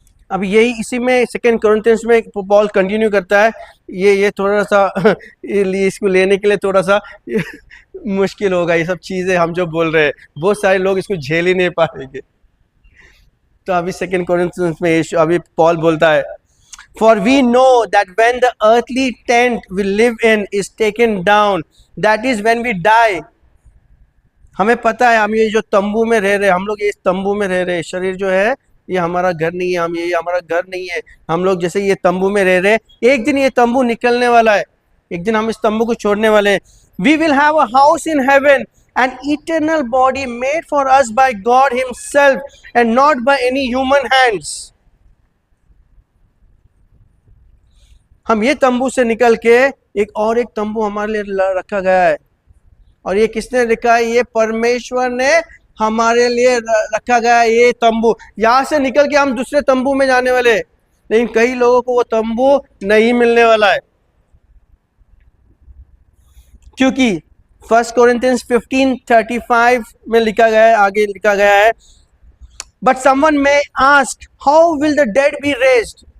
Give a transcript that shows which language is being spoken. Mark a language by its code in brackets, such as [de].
[hi] अब यही इसी में सेकंड कोरिन्थियंस में पॉल कंटिन्यू करता है। ये थोड़ा सा इसको लेने के लिए थोड़ा सा मुश्किल होगा, ये सब चीजें हम जो बोल रहे हैं बहुत सारे लोग इसको झेल ही नहीं पाएंगे। तो अभी सेकंड कोरिन्थियंस में अभी पॉल बोलता है, [en] For we know that when the earthly tent we live in is taken down, that is when we die. [hi] हमें पता है हम ये जो तंबू में रह रहे, हम लोग ये तंबू में रह रहे, शरीर जो है ये हमारा घर नहीं है, हम ये हमारा घर नहीं है, हम लोग जैसे ये तंबू में रह रहे, एक दिन ये तंबू निकलने वाला है, एक दिन हम इस तंबू को छोड़ने वाले हैं। [en] We will have a house in heaven, an eternal body made for us by God himself and not by any human hands. [hi] हम ये तंबू से निकल के एक तंबू हमारे लिए रखा गया है, और ये किसने लिखा है? ये परमेश्वर ने हमारे लिए रखा गया है ये तंबू। यहाँ से निकल के हम दूसरे तंबू में जाने वाले, लेकिन कई लोगों को वो तंबू नहीं मिलने वाला है, क्योंकि 1 कोरिन्थियंस 15:35 में लिखा गया है, आगे लिखा गया है, [en] But someone may ask how will the dead be raised.